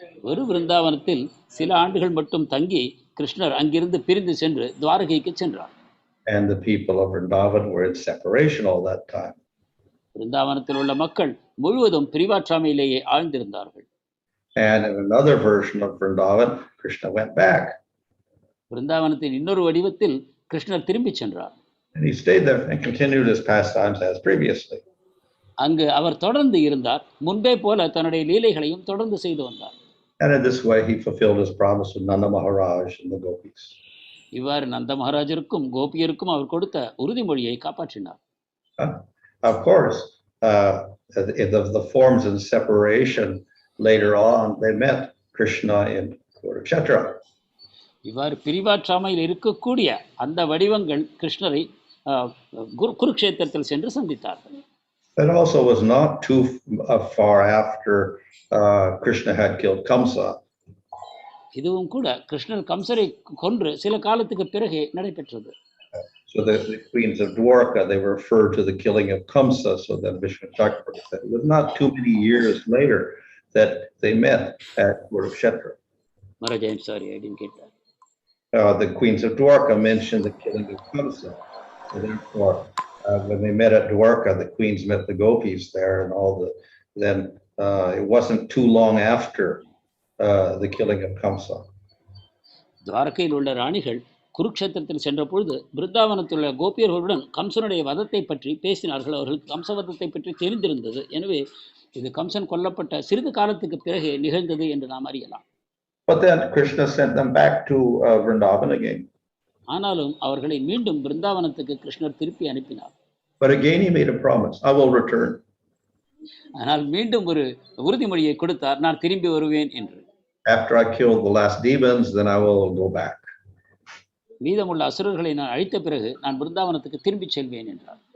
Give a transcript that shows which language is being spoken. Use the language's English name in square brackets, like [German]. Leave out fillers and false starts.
[Tamil] ஒரு விருந்தாவனத்தில் சில ஆண்டுகள் மட்டும் தங்கி கிருஷ்ணர் அங்கிருந்து பிரிந்து சென்று துவாரகைக்கு சென்றார். [English] And the people of Vrindavan were in separation all that time. [Tamil] விருந்தாவனத்தில் உள்ள மக்கள் முழுவதும் பிரிவாற்றாமையிலேயே ஆழ்ந்திருந்தார்கள். [English] And in another version of Vrindavan, Krishna went back. [Tamil] விருந்தாவனத்தின் இன்னொரு வடிவத்தில் கிருஷ்ணர் திரும்பி சென்றார். [English] And he stayed there and continued his pastimes as previously. [Tamil] அங்கு அவர் தொடர்ந்து இருந்தார், முன்பே போல தன்னுடைய லீலைகளையும் தொடர்ந்து செய்து வந்தார். [English] And in this way, he fulfilled his promise to Nanda Maharaj and the gopis. [Tamil] இவ்வாறு நந்த மகாராஜருக்கும் கோபியருக்கும் அவர் கொடுத்த உறுதிமொழியை காப்பாற்றினார். [English] Of course, the forms in separation later on, they met Krishna in Kurukshetra. [Tamil] இவ்வாறு பிரிவாற்றாமையில் இருக்கக்கூடிய அந்த வடிவங்கள் கிருஷ்ணரை குருக்ஷேத்திரத்தில் சென்று சந்தித்தார்கள். [English] That also was not too far after Krishna had killed Kamsa. [Tamil] இதுவும் கூட கிருஷ்ணர் கம்சரை கொன்று சில காலத்துக்கு பிறகு நடைபெற்றது. [English] So the queens of Dwaraka, they refer to the killing of Kamsa. So then Vishnu Chakravarti said it was not too many years later that they met at Kurukshetra. Maharaj, I'm sorry, I didn't get that. The queens of Dwaraka mentioned the killing of Kamsa. So therefore, when they met at Dwaraka, the queens met the gopis there, and then it wasn't too long after the killing of Kamsa. [Tamil] துவாரகையில் உள்ள ராணிகள் குருக்ஷேத்திரத்தில் சென்ற பொழுது பிருந்தாவனத்தில் உள்ள கோபியர்களுடன் கம்சனுடைய வதத்தை பற்றி பேசினார்கள். அவர்களுக்கு கம்சவதத்தை பற்றி தெரிந்திருந்தது. எனவே இது கம்சன் கொல்லப்பட்ட சிறிது காலத்துக்கு பிறகு நிகழ்ந்தது என்று நாம் அறியலாம். [English] But then Krishna sent them back to Vrindavan again. [Tamil] ஆனாலும் அவர்களை மீண்டும் பிருந்தாவனத்துக்கு கிருஷ்ணர் திருப்பி அனுப்பினார். [English] But again he made a promise, I will return. [Tamil] ஆனால் மீண்டும் ஒரு உறுதிமொழியை கொடுத்தார், நான் திரும்பி வருவேன் என்று. [English] After I kill the last demons, then I will go back. [Tamil] மீதமுள்ள அசுரர்களை நான் அழித்த பிறகு நான் பிருந்தாவனத்துக்கு திரும்பி செல்வேன் என்றார்.